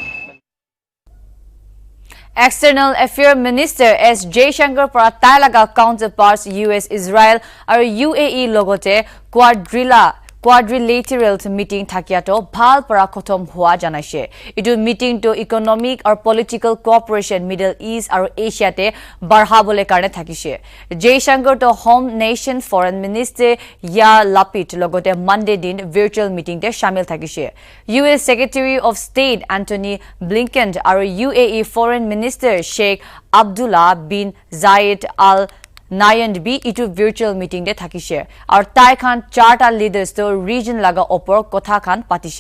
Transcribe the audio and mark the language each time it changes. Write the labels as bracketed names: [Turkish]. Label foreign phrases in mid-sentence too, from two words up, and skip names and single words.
[Naga Pidgin] External Affairs Minister S. Jaishankar para Thailaga counterparts US, Israel and UAE logote [English] Quadrilateral meeting [Naga Pidgin] thakiato bhal para khotom hua janaise. Idu meeting to [English] economic or political cooperation [Naga Pidgin] Middle East or Asia te barhabole karne thakise. Jaishankar to Home Nation Foreign Minister Yair Lapid logote Monday din [English] virtual meeting [Naga Pidgin] te shamil thakise. US Secretary of State Antony Blinken or UAE Foreign Minister Sheikh Abdullah bin Zayed Al Nayand B itu [English] virtual meeting [Naga Pidgin] de thakise aur tai khan charta leaders to region laga opor kotha khan patise.